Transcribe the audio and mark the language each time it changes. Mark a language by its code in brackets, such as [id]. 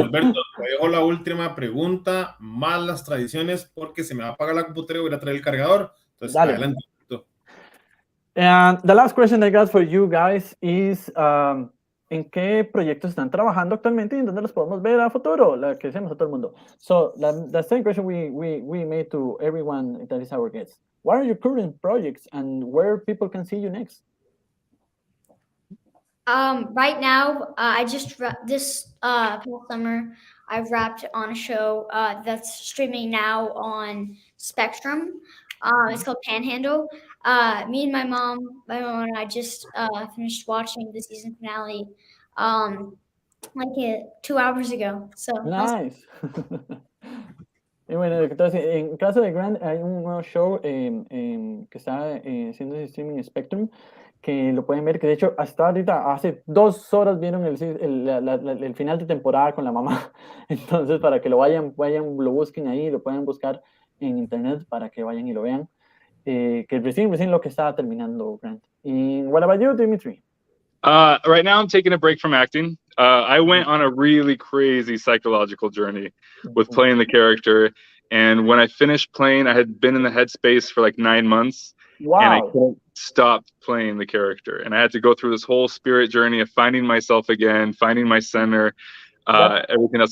[es] Alberto, te dejo la última pregunta, más las tradiciones, porque se me va a apagar la computadora y voy a traer el cargador. Entonces, Dale. adelante. [en] And the last question I got for you guys is, [es] ¿en qué proyectos están trabajando actualmente y en dónde los podemos ver a futuro? La que hacemos a todo el mundo. [en] So, the same question we made to everyone that is our guest. What are your current projects and where people can see you next? Right now, I just this past summer, I wrapped on a show that's streaming now on Spectrum. It's called Panhandle. Me and my mom and I just finished watching the season finale like 2 hours ago. So Nice. [es] Y bueno, entonces, en caso de Grant, hay un nuevo show que está haciendo streaming en Spectrum, que lo pueden ver, que de hecho hasta ahorita, hace 2 horas vieron el final de temporada con la mamá. Entonces, para que lo lo busquen ahí, lo pueden buscar en internet para que vayan y lo vean. Que recién lo que estaba terminando Grant. [en] Y what about you, Dimitri? Right now I'm taking a break from acting. I went on a really crazy psychological journey with playing the character. And when I finished playing, I had been in the headspace for like 9 months. Wow. And I couldn't stop playing the character. And I had to go through this whole spirit journey of finding myself again, finding my center, everything else.